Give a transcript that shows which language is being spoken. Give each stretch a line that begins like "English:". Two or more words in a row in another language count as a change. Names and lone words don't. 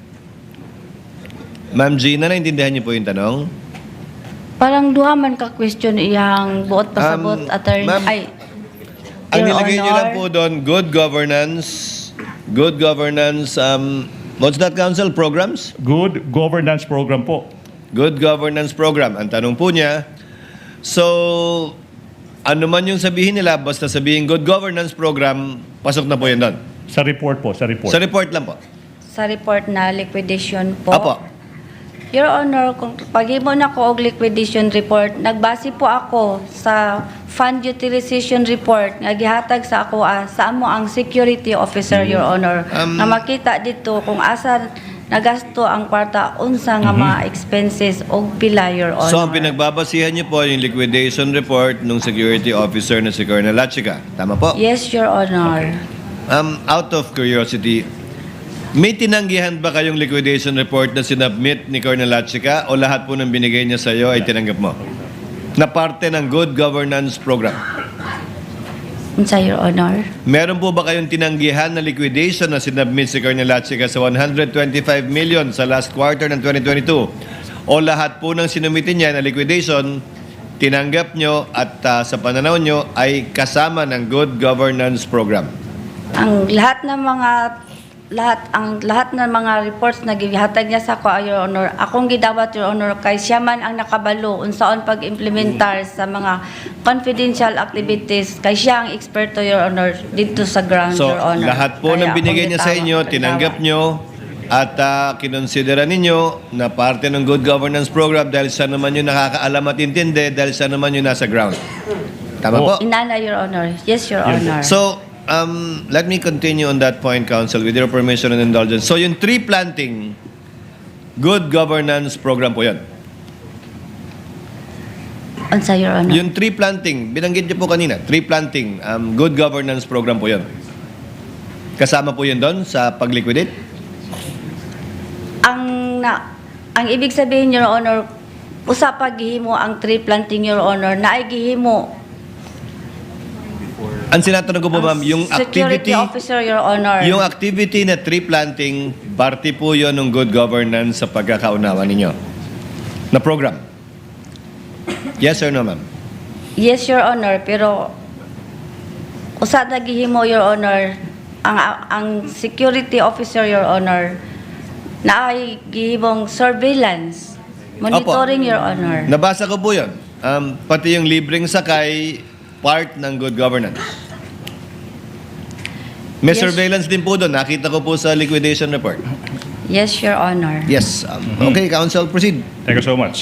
Filipino: Ma'am Gina, naintindihan niyo po yung tanong?
Cebuano: Parang duha man ka question iyang buot pasabot attorney. ma'am, Ay,
Filipino: Ang
English: Your
Filipino: nilagay niyo
English: Honor.
Filipino: lang po doon,
English: good governance, what's that, Counsel? Programs? Good governance program po. Good governance program.
Filipino: Ang tanong po niya, so, ano man yung sabihin nila, basta sabihin
English: good governance program,
Filipino: pasok na po yun doon. Sa report po, sa report. Sa report lang po. Sa report na liquidation po. Apo.
English: Your Honor,
Cebuano: kung paghimo na ko og liquidation report, nagbase po ako sa
English: fund utilization report
Cebuano: nga gihatag sa ako sa amo ang
English: security officer, Your Honor.
Cebuano: Na makita dito kung asa nagasto ang kwarta
English: unsa nga mga expenses
Cebuano: og pila,
English: Your Honor. So,
Filipino: ang pinagbabasihan niyo po yung
English: liquidation report
Filipino: ng
English: security officer
Filipino: na si Colonel Lachica. Tama po?
English: Yes, Your Honor. Out of curiosity,
Filipino: may tinanggihan ba kayong
English: liquidation report
Filipino: na sinubmit ni Colonel Lachica o lahat po ng binigay niya sa iyo ay tinanggap mo? Na parte ng
English: good governance program.
Cebuano: Unsa,
English: Your Honor?
Filipino: Meron po ba kayong tinanggihan na liquidation na sinubmit si Colonel Lachica sa 125 million sa
English: last quarter
Filipino: ng 2022? O lahat po ng sinumitin niya na liquidation, tinanggap nyo at sa pananaw nyo ay kasama ng
English: good governance program?
Cebuano: Ang lahat ng mga lahat ng mga reports na gihatag niya sa ko,
English: Your Honor,
Cebuano: akong gidawat,
English: Your Honor,
Cebuano: kay siya man ang nakabalo unsaon pag-implementar sa mga
English: confidential activities,
Cebuano: kay siya ang eksperto,
English: Your Honor,
Filipino: dito sa ground,
English: So, Your Honor.
Filipino: lahat po ng
Cebuano: Kaya
Filipino: binigay
Cebuano: akong
Filipino: niya sa inyo,
Cebuano: gitawat.
Filipino: tinanggap nyo, at kinonsidera ninyo na parte ng
English: good governance program
Filipino: dahil siya naman yung nakakaalam at intindi, dahil siya naman yung nasa ground. Tama po?
Cebuano: Inana,
English: Your Honor. Yes, Your Honor. So, let me continue on that point, Counsel, with your permission and indulgence.
Filipino: So, yung
English: tree planting, good governance program
Filipino: po yan.
Cebuano: Unsa,
English: Your Honor?
Filipino: Yung
English: tree planting,
Filipino: binanggit niyo po kanina,
English: tree planting, good governance program
Filipino: po yan. Kasama po yun doon sa pag-liquidate? Ang ibig sabihin,
English: Your Honor,
Cebuano: usa pa gihimo ang
English: tree planting, Your Honor,
Cebuano: na ay gihimo
Filipino: Ang sinatanong ko po, ma'am, yung
English: security
Filipino: activity,
English: officer, Your Honor.
Filipino: yung activity na
English: tree planting,
Filipino: parte po yun ng
English: good governance
Filipino: sa pagkakaunawa ninyo na program.
English: Yes or no, ma'am? Yes, Your Honor,
Cebuano: pero usa na gihimo,
English: Your Honor, ang security officer, Your Honor,
Cebuano: na ay gihimong surveillance, monitoring,
English: Your Honor.
Filipino: Nabasa ko po yun. Pati yung libreng sakay, part ng
English: good governance.
Filipino: May
English: Yes.
Filipino: surveillance din po doon. Nakita ko po sa
English: liquidation report. Yes, Your Honor. Yes. Okay, Counsel, proceed. Thank you so much.